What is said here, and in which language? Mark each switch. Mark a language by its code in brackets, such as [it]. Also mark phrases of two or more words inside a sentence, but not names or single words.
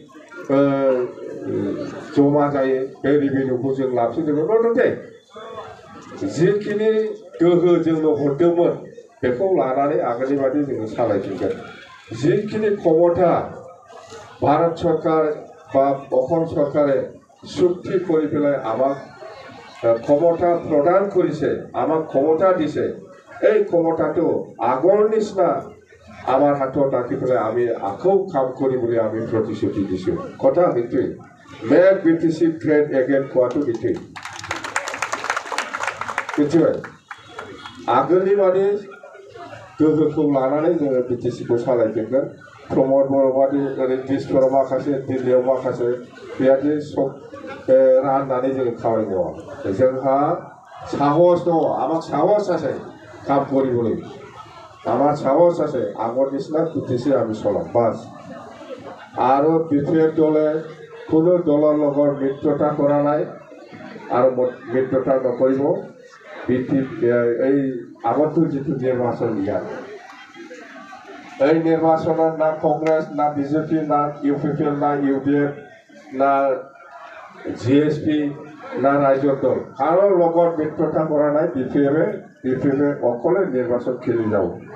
[brx] जमा जायो बे रिभिनिउखौ जों लाफिनगोन नंगौ जिखिनि गोहो जोंनो हरदोंमोन बेखौ लानानै आगोलनि बादि जोङो सालायफिनगोन जिखिनि [as] ক্ষমতা भारत सरकार বা অসম চৰকাৰে চুক্তি কৰি পেলাই আমাক ক্ষমতা প্ৰদান কৰিছে আমাক ক্ষমতা দিছে এই ক্ষমতাটো আগৰ নিচিনা আমার হাতত রাখি পেলাই আমি আকৌ কাম করি বলে আমি প্রতিশ্রুতি দিছো কথা সেইটোৱেই [en] make BTC great again [as] কোৱাটো সেইটোৱেই [brx] मिथिबाय आगोलनि बादि गोहोखौ लानानै जोङो बिटिसिखौ सालायफिनगोन प्रमद बर' बादि ओरै दिसफोराव माखासे दिल्लीयाव माखासे बेबादि राननानै जोङो खामानि मावा जोंहा साहस दङ [as] আমাক সাহস আছে কাম কৰিবলৈ আমার সাহস আছে আগৰ নিচিনা বিটিসি আমি চলাম বাস আৰু বিপিএফ দলে কোনো দলৰ লগত মিত্ৰতা কৰা নাই আৰু মিত্ৰতা নকৰিব এই আগতো যিটো নিৰ্বাচন ইয়াত এই নিৰ্বাচনত না কংগ্ৰেছ না বিজেপি না ইউপিপিএল না ইউডিএফ না জিএসপি না ৰাইজৰ দল কাৰো লগত মিত্ৰতা কৰা নাই বিপিএফে অকলে নিৰ্বাচন খেলি যাব